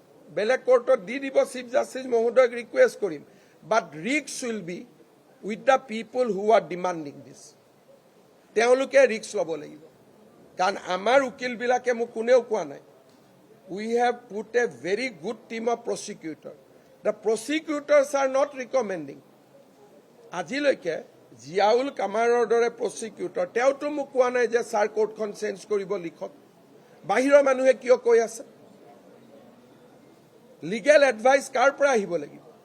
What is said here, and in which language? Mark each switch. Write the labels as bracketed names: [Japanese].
[Assamese] বেলেগ কোৰ্টত দি দিব chief justice মহোদয়ক ৰিকুৱেষ্ট কৰিম [English] but risks will be with the people who R demanding this [Assamese] তেওঁলোকে ৰিক্স ল'ব লাগিব কাৰণ আমাৰ উকিলবিলাকে মোক কোনেও কোৱা নাই [English] we have put a very good team of prosecutors. The prosecutors are not recommending. [Assamese] আজিলৈকে জিয়াউল কামাৰৰ দৰে প্ৰসিকিউটৰ তেওঁতো মোক কোৱা নাই যে ছাৰ কোৰ্টখন চেঞ্জ কৰিব লিখক বাহিৰৰ মানুহে কিয় কৈ আছে লিগেল এডভাইচ কাৰ পৰা আহিব লাগিব